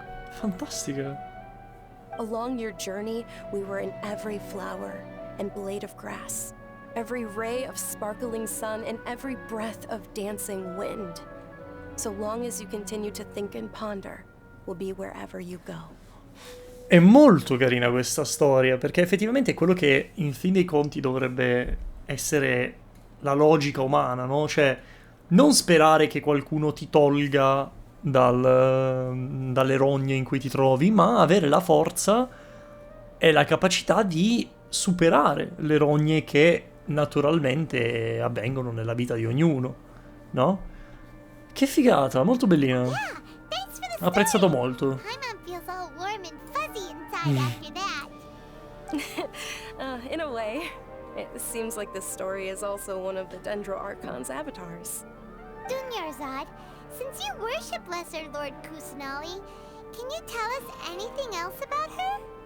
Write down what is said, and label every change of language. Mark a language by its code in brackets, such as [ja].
[it] Fantastica. [en] Along your journey, we were in every flower and blade of grass, every ray of sparkling sun, and every breath of dancing wind. So long as you continue to think and ponder, we'll be wherever you go." [it] È molto carina questa storia, perché effettivamente è quello che in fin dei conti dovrebbe essere la logica umana, no? Cioè, non sperare che qualcuno ti tolga dalle rogne in cui ti trovi, ma avere la forza e la capacità di superare le rogne che naturalmente avvengono nella vita di ognuno, no? Che figata, molto bellina. [en] Yeah, thanks for the [it] Ho apprezzato [en] story. [it] molto. [en] Paimon feels all warm and fuzzy inside after that. In a way, it seems like this story is also one of the Dendro Archon's avatars. Dunyarzad, since you worship Lesser Lord Kusanali, can you tell us anything else about her?